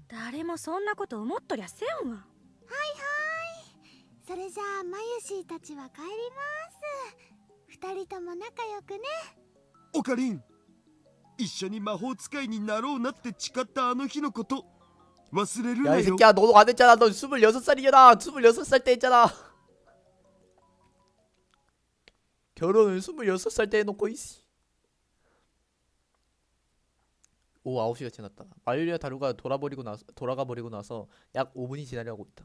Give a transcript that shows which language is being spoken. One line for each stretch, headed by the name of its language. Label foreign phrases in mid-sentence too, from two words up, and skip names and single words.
Japanese: 誰もそんなこと思っとりゃせんわ。それじゃあマユシーたちは帰ります。二人とも仲良くね。オカリン、一緒に魔法使いになろうなって誓ったあの日のこと忘れる 야 な 이 よ。
Korean: 새끼야, 너도 안 했잖아. 너 26살이잖아. 26살 때 했잖아. 결혼을 26살 때 해놓고 이씨. 오후 9시가 지났다. 마유리와 다루가 돌아가 버리고 나서 약 5분이 지나려고 있다.